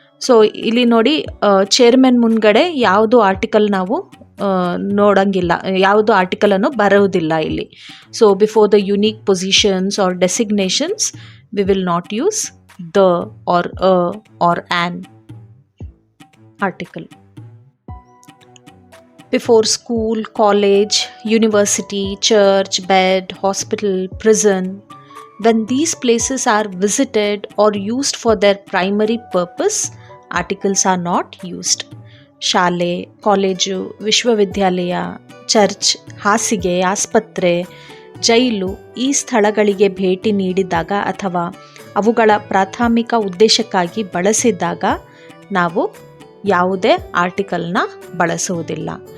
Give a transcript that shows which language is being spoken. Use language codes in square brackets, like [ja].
[kn] So ಇಲ್ಲಿ ನೋಡಿ, chairman ಮುಂದ್ಗಡೆ ಯಾವುದು ಆರ್ಟಿಕಲ್ ನಾವು ನೋಡಂಗಿಲ್ಲ, ಯಾವುದು ಆರ್ಟಿಕಲನ್ನು ಬರುವುದಿಲ್ಲ ಇಲ್ಲಿ. [en] So before the unique positions or designations we will not use the or a or an article. Before school, college, university, church, bed, hospital, prison, when these places are visited or used for their primary purpose, articles are not used. [kn] ಶಾಲೆ, college, ವಿಶ್ವವಿದ್ಯಾಲಯ, church, ಹಾಸಿಗೆ, ಆಸ್ಪತ್ರೆ, ಜೈಲು ಈ ಸ್ಥಳಗಳಿಗೆ ಭೇಟಿ ನೀಡಿದಾಗ ಅಥವಾ ಅವುಗಳ ಪ್ರಾಥಮಿಕ ಉದ್ದೇಶಕ್ಕಾಗಿ ಬಳಸಿದಾಗ ನಾವು ಯಾವುದೇ ಆರ್ಟಿಕಲ್ನ ಬಳಸುವುದಿಲ್ಲ.